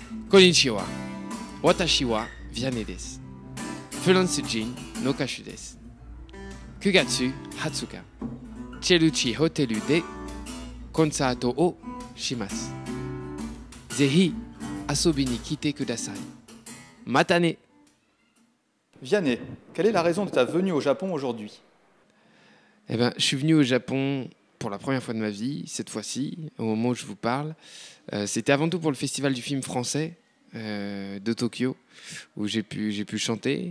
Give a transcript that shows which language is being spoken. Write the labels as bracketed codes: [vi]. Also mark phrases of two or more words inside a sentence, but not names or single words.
[ja] こんにちは。私は Vianney です。フランス人の歌手です. 9月20日、チェルシーホテルでコンサートをします。ぜひ遊びに来てください。またね。 [fr] Vianney, quelle est la raison de ta venue au Japon aujourd'hui? Eh ben, je suis venu au Japon pour la première fois de ma vie, cette fois-ci, au moment où je vous parle. C'était avant tout pour le festival du film français de Tokyo, où j'ai pu chanter.